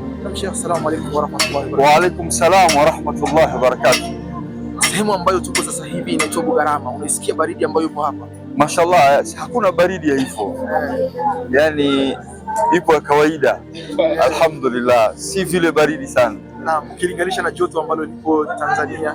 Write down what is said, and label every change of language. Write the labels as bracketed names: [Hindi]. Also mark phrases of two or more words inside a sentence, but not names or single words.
[Arabic] Sheikh, السلام عليكم ورحمة الله و Wa barakatuh. عليكم السلام ورحمة الله وبركاته. [Swahili] Sehemu ambayo tuko sasa hivi inaitwa Bugarama. Unaisikia baridi ambayo ipo hapa? Mashallah, hakuna baridi ya hivyo, yani ipo ya kawaida alhamdulillah, si vile baridi sana. Naam, ukilinganisha na joto ambalo lipo Tanzania.